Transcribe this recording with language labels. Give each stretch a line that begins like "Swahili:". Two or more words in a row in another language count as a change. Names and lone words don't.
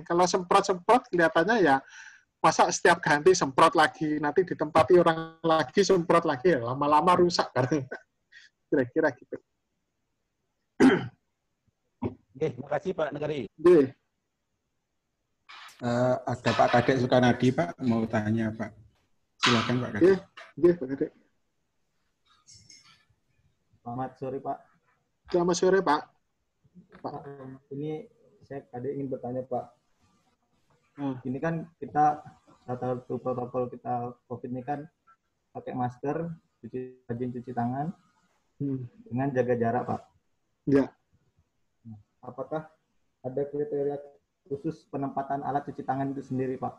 Indonesian: Kalau semprot-semprot kelihatannya ya masa setiap ganti semprot lagi, nanti ditempati orang lagi semprot lagi, ya, lama-lama rusak. Kira-kira gitu. Terima kasih Pak Negari. Ada Pak Kadek Sukanadi, Pak, mau tanya, Pak. Silakan Pak Kadek. Pak Kadek. Selamat sore, Pak. Selamat sore, Pak. Pak, ini saya tadi ingin bertanya, Pak. Ini kan kita satu protokol kita COVID ini kan pakai masker, rajin cuci tangan, dengan jaga jarak, Pak. Ya. Apakah ada kriteria khusus penempatan alat cuci tangan itu sendiri, Pak?